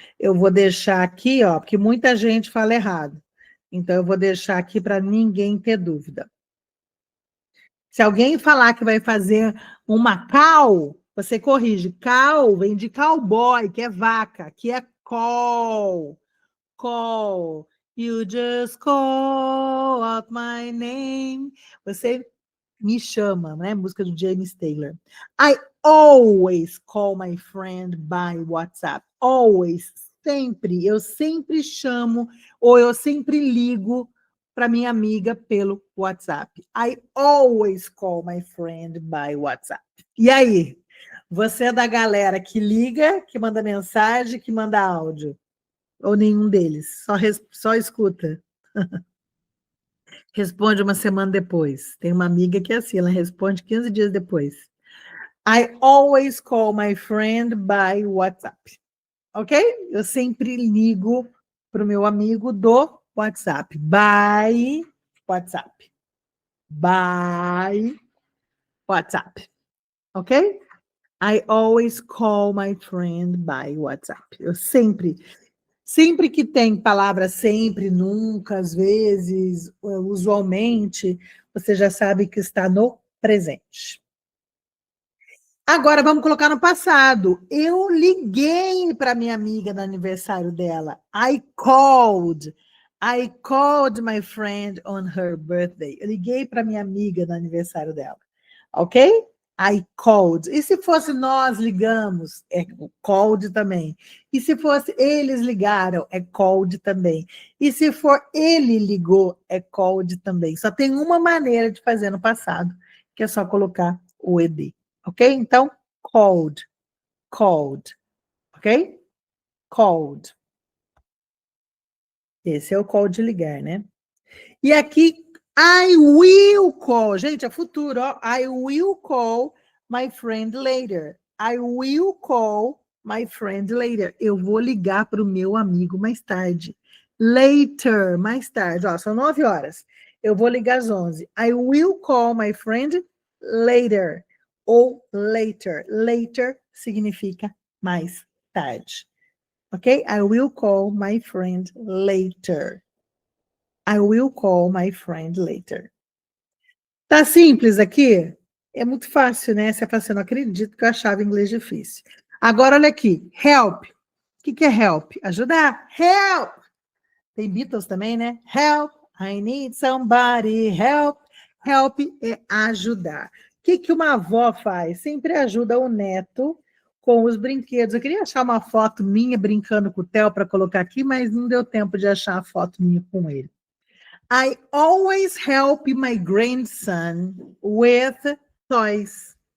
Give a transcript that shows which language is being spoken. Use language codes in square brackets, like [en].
[pt] Eu vou deixar aqui, ó, porque muita gente fala errado. Então, eu vou deixar aqui para ninguém ter dúvida. Se alguém falar que vai fazer uma cow, você corrige. Cow vem de cowboy, que é vaca, que é call. [en] Call. You just call out my name. [pt] Você me chama, né? Música do James Taylor. [en] I always call my friend by WhatsApp. [pt] Always, sempre. Eu sempre chamo ou eu sempre ligo para minha amiga pelo WhatsApp. [en] I always call my friend by WhatsApp. [pt] E aí? Você é da galera que liga, que manda mensagem, que manda áudio? Ou nenhum deles? Só escuta? Responde uma semana depois. Tem uma amiga que é assim, ela responde 15 dias depois. [en] I always call my friend by WhatsApp. Ok? [pt] Eu sempre ligo para o meu amigo do WhatsApp. [en] By WhatsApp. By WhatsApp. Ok? I always call my friend by WhatsApp. [pt] Eu sempre que tem palavra sempre, nunca, às vezes, usualmente, você já sabe que está no presente. Agora vamos colocar no passado. Eu liguei para minha amiga no aniversário dela. [en] I called my friend on her birthday. [pt] Eu liguei para minha amiga no aniversário dela. Ok? [en] I called. [pt] E se fosse nós ligamos, é called também. E se fosse eles ligaram, é called também. E se for ele ligou, é called também. Só tem uma maneira de fazer no passado, que é só colocar o ed. Ok? Então, called, called. Ok? Called. Esse é o call de ligar, né? E aqui, [en] I will call. [pt] Gente, é futuro, ó. [en] I will call my friend later. I will call my friend later. [pt] Eu vou ligar para o meu amigo mais tarde. Later, mais tarde. Ó, são 9 horas. Eu vou ligar às 11. [en] I will call my friend later. [pt] Ou later. Later significa mais tarde. Ok? [en] I will call my friend later. I will call my friend later. [pt] Tá simples aqui? É muito fácil, né? Você fala assim, não acredito que eu achava inglês difícil. Agora, olha aqui. Help. O que é help? Ajudar. Help. Tem Beatles também, né? [en] Help. I need somebody. Help. [pt] Help é ajudar. O que uma avó faz? Sempre ajuda o neto com os brinquedos. Eu queria achar uma foto minha brincando com o Theo para colocar aqui, mas não deu tempo de achar a foto minha com ele. [en] I always help my grandson with toys.